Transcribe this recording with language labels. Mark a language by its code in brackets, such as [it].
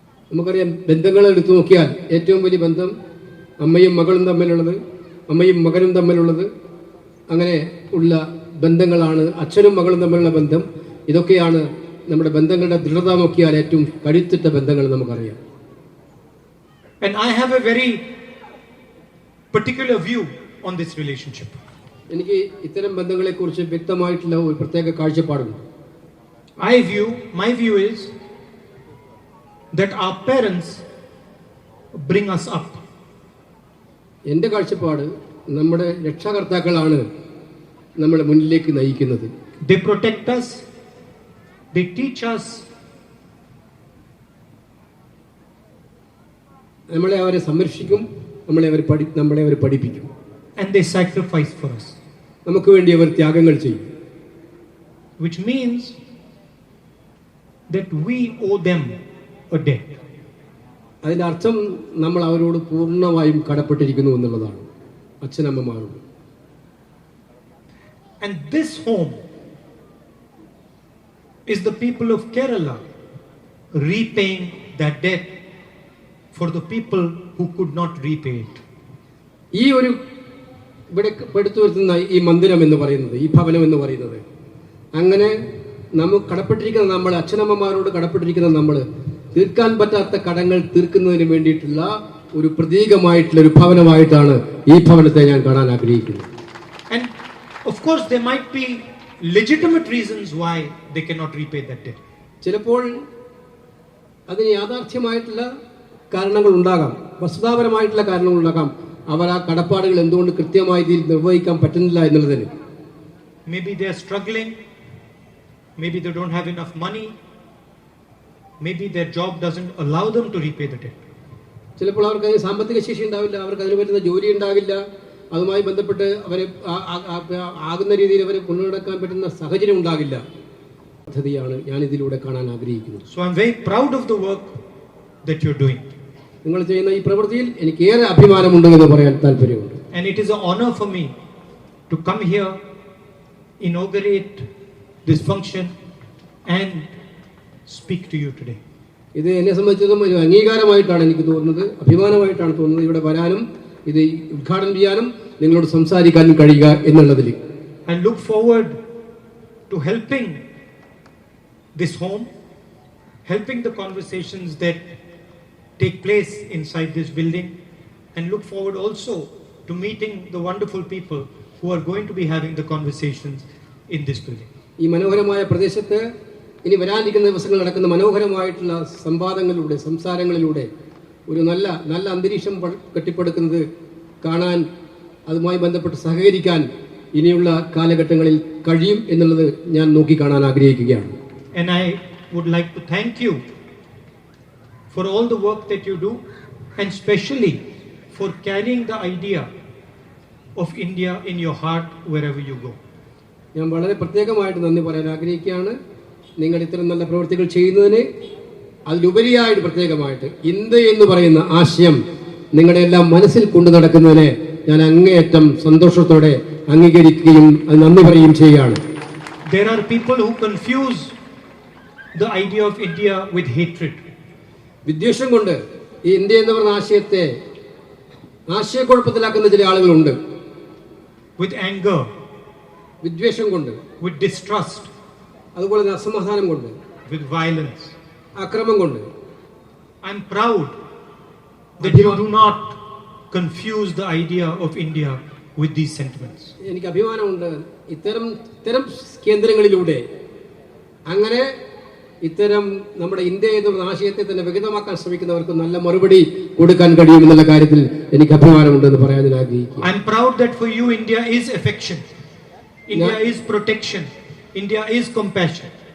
[ml] നമുക്കറിയാം, ബന്ധങ്ങൾ എടുത്തു നോക്കിയാൽ ഏറ്റവും വലിയ ബന്ധം അമ്മയും മകളും തമ്മിലുള്ളത്, അമ്മയും മകനും തമ്മിലുള്ളത്, അങ്ങനെ ഉള്ള ബന്ധങ്ങളാണ്. അച്ഛനും മകളും തമ്മിലുള്ള ബന്ധം, ഇതൊക്കെയാണ് നമ്മുടെ ബന്ധങ്ങളുടെ ദൃഢത നോക്കിയാൽ ഏറ്റവും കരുത്തുറ്റ ബന്ധങ്ങൾ നമുക്കറിയാം. [en] And I have a very particular view on this relationship. [ml] എനിക്ക് ഇത്തരം ബന്ധങ്ങളെക്കുറിച്ച് വ്യക്തമായിട്ടുള്ള ഒരു പ്രത്യേക കാഴ്ചപ്പാടുണ്ട്. [en] My view is that our parents bring us up. [ml] എൻ്റെ കാഴ്ചപ്പാട് നമ്മുടെ രക്ഷാകർത്താക്കളാണ് നമ്മളെ മുന്നിലേക്ക് നയിക്കുന്നത്. [en] They protect us, they teach us. [ml] നമ്മളെ അവരെ സംരക്ഷിക്കും, നമ്മളെ അവർ പഠിപ്പിക്കും. [en] And they sacrifice for us. [ml] നമുക്ക് വേണ്ടി അവർ ത്യാഗങ്ങൾ ചെയ്യും. [en] Which means that we owe them a debt. [ml] അതിൻ്റെ അർത്ഥം നമ്മൾ അവരോട് പൂർണ്ണമായും കടപ്പെട്ടിരിക്കുന്നു എന്നുള്ളതാണ്, അച്ഛനമ്മമാരോട്. [en] And this home is the people of Kerala repaying that debt for the people who could not repay it. [ml] ഈ ഒരു ഇവിടെ എടുത്തു വരുത്തുന്ന ഈ മന്ദിരം എന്ന് പറയുന്നത്, ഈ ഭവനം എന്ന് പറയുന്നത്, അങ്ങനെ നമുക്ക് കടപ്പെട്ടിരിക്കുന്ന നമ്മൾ, അച്ഛനമ്മമാരോട് കടപ്പെട്ടിരിക്കുന്ന നമ്മൾ തീർക്കാൻ പറ്റാത്ത കടങ്ങൾ തീർക്കുന്നതിന് വേണ്ടിയിട്ടുള്ള ഒരു പ്രതീകമായിട്ടുള്ള ഒരു ഭവനമായിട്ടാണ് ഈ ഭവനത്തെ ഞാൻ കാണാൻ ആഗ്രഹിക്കുന്നത്. [en] And of course there might be legitimate reasons why they cannot repay that debt. [ml] ചിലപ്പോൾ അതിന് യാഥാർത്ഥ്യമായിട്ടുള്ള കാരണങ്ങൾ ഉണ്ടാകാം, വസ്തുതാപരമായിട്ടുള്ള കാരണങ്ങൾ ഉണ്ടാകാം. അവർ ആ കടപ്പാടുകൾ എന്തുകൊണ്ട് കൃത്യമായ രീതിയിൽ നിർവഹിക്കാൻ പറ്റുന്നില്ല എന്നുള്ളതിന്. [en] Maybe they are struggling, maybe they don't have enough money, maybe their job doesn't allow them to repay the debt. [ml] ചിലപ്പോൾ അവർക്ക് അതിന് സാമ്പത്തിക ശേഷി ഉണ്ടാവില്ല, അവർക്ക് അതിന് പറ്റുന്ന ജോലി ഉണ്ടാകില്ല, അതുമായി ബന്ധപ്പെട്ട് അവരെ ആകുന്ന രീതിയിൽ അവരെ കൊണ്ടുനടക്കാൻ പറ്റുന്ന സാഹചര്യം ഉണ്ടാകില്ല. പദ്ധതിയാണ് ഞാൻ ഇതിലൂടെ കാണാൻ ആഗ്രഹിക്കുന്നത്. [en] So I'm very proud of the work that you're doing. [ml] നിങ്ങൾ ചെയ്യുന്ന ഈ പ്രവൃത്തിയിൽ എനിക്ക് ഏറെ അഭിമാനമുണ്ട് എന്ന് പറയാൻ താല്പര്യമുണ്ട്. [en] And it is an honor for me to come here, inaugurate this function and speak to you today. [ml] ഇത് എന്നെ സംബന്ധിച്ചിടത്തോളം ഒരു അംഗീകാരമായിട്ടാണ് എനിക്ക് തോന്നുന്നത്, അഭിമാനമായിട്ടാണ് തോന്നുന്നത് ഇവിടെ വരാനും ഇത് ഉദ്ഘാടനം ചെയ്യാനും നിങ്ങളോട് സംസാരിക്കാനും കഴിയുക എന്നുള്ളതിൽ. [en] I look forward to helping this home, helping the conversations that take place inside this building, and look forward also to meeting the wonderful people who are going to be having the conversations in this building. [ml] ഈ മനോഹരമായ പ്രദേശത്ത് ഇനി വരാനിരിക്കുന്ന ദിവസങ്ങൾ നടക്കുന്ന മനോഹരമായിട്ടുള്ള സംവാദങ്ങളിലൂടെ, സംസാരങ്ങളിലൂടെ ഒരു നല്ല നല്ല അന്തരീക്ഷം കെട്ടിപ്പടുക്കുന്നത് കാണാൻ, അതുമായി ബന്ധപ്പെട്ട് സഹകരിക്കാൻ ഇനിയുള്ള കാലഘട്ടങ്ങളിൽ കഴിയും എന്നുള്ളത് ഞാൻ നോക്കിക്കാണാൻ ആഗ്രഹിക്കുകയാണ്. [en] And I would like to thank you for all the work that you do, and especially for carrying the idea of India in your heart wherever you go. [ml] ഞാൻ വളരെ പ്രത്യേകമായിട്ട് നന്ദി പറയാൻ ആഗ്രഹിക്കുകയാണ്. നിങ്ങൾ ഇത്തരം നല്ല പ്രവൃത്തികൾ ചെയ്യുന്നതിന്, അതിലുപരിയായിട്ട് പ്രത്യേകമായിട്ട് ഇന്ത്യ എന്ന് പറയുന്ന ആശയം നിങ്ങളുടെ എല്ലാം മനസ്സിൽ കൊണ്ടു നടക്കുന്നതിനെ ഞാൻ അങ്ങേയറ്റം സന്തോഷത്തോടെ അംഗീകരിക്കുകയും നന്ദി പറയുകയും ചെയ്യുകയാണ്. [en] There are people who confuse the idea of India with hatred. [ml] വിദ്വേഷം കൊണ്ട് ഈ ഇന്ത്യ എന്ന് പറയുന്ന ആശയത്തെ ആശയക്കുഴപ്പത്തിലാക്കുന്ന ചില ആളുകളുണ്ട്. [en] With anger, [ml] വിദ്വേഷം കൊണ്ട്, [en] with distrust, [ml] അതുപോലെ തന്നെ അസമാധാനം കൊണ്ട്, [en] with violence. [ml] അക്രമം കൊണ്ട്. [en] I'm proud that you do not confuse the idea of India with these sentiments. [ml] എനിക്ക് അഭിമാനമുണ്ട് ഇത്തരം കേന്ദ്രങ്ങളിലൂടെ അങ്ങനെ ഇത്തരം നമ്മുടെ ഇന്ത്യ എന്ന ആശയത്തെ തന്നെ വികതമാക്കാൻ ശ്രമിക്കുന്നവർക്ക് നല്ല മറുപടി കൊടുക്കാൻ കഴിയുമെന്നുള്ള കാര്യത്തിൽ എനിക്ക് അഭിമാനമുണ്ടെന്ന് പറയാൻ ഞാൻ ആഗ്രഹിക്കുന്നു. [en] I'm proud that for you India is affection, India is protection, India is compassion.